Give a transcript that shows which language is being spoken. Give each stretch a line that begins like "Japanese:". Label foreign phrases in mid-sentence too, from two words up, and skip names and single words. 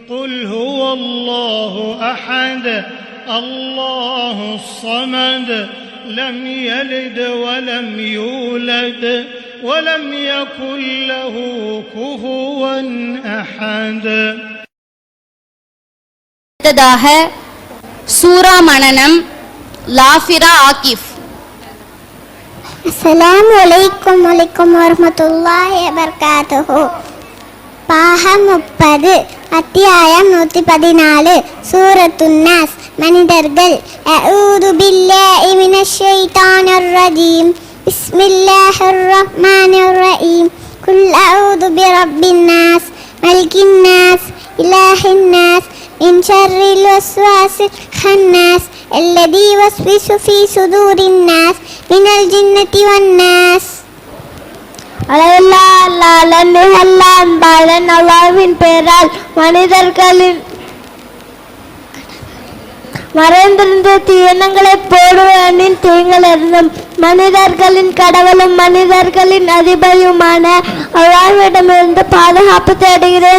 Arabic: قل هو الله أحد الله الصمد لم يلد ولم يولد ولم يكن له كفوا أحد.
Tamil: அடுத்ததாக சூரா மனனம் லாஃபிரா ஆகிஃப்.
Arabic: السلام عليكم ورحمة الله وبركاته.
Tamil: பாகம் 30 அத்தியாயம் 114 சூரத்துன் நாஸ் மனிதர்கள்.
Arabic: أعوذ بالله من الشيطان الرجيم. بسم الله الرحمن الرحيم. قل أعوذ برب الناس ملك الناس إله الناس من شر الوسواس الخناس الذي يوسوس في صدور الناس من الجنة والناس.
Tamil: அல்லாஹ்வின் பெயரால் மனிதர்களின் மறைந்திருந்த தீயனங்களை போடுவனின் தீங்களிருந்தும் மனிதர்களின் கடவுளும் மனிதர்களின் அதிபதியுமான அல்லாஹ்விடமிருந்து பாதுகாப்பு தேடுகிறேன்.